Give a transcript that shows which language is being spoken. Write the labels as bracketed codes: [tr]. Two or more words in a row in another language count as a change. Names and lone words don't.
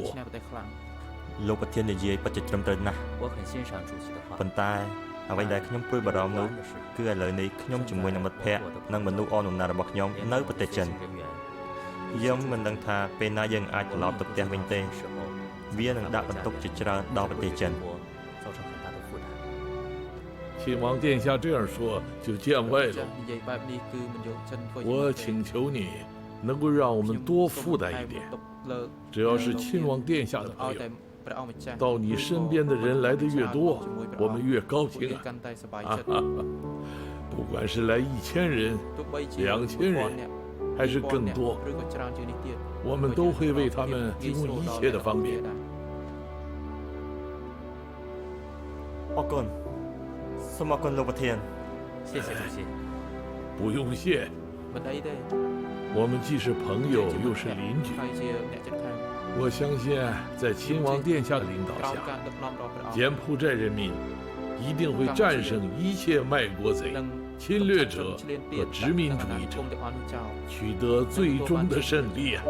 [km] លោកប្រធាននិយាយពិតជាត្រឹមត្រូវណាស់ប៉ុន្តែអ្វីដែលខ្ញុំព្រួយបារម្ភនោះគឺឥឡូវនេះខ្ញុំជាមួយនឹងមិត្តភ័ក្តិនិងមនុស្សអនដំណើររបស់ខ្ញុំនៅប្រទេសចិនយើងមិនដឹងថាពេលណាយើងអាចត្រឡប់ទៅផ្ទះវិញទេវានឹងដាក់បន្ទុកជាច្រើនដល់ប្រទេសចិន [zh] 亲王殿下这样说就见外了我请求你能够让我们多负担一点只要是亲王殿下的朋友到你身边的人来的越多我们越高兴啊不管是来1000人2000人还是更多我们都会为他们提供一切的方便 [km] អរគុណសូមអរគុណលោកប្រធាន [zh] 谢谢主席不用谢我们既是朋友又是邻居我相信在亲王殿下的领导下柬埔寨人民一定会战胜一切卖国贼侵略者和殖民主义者取得最终的胜利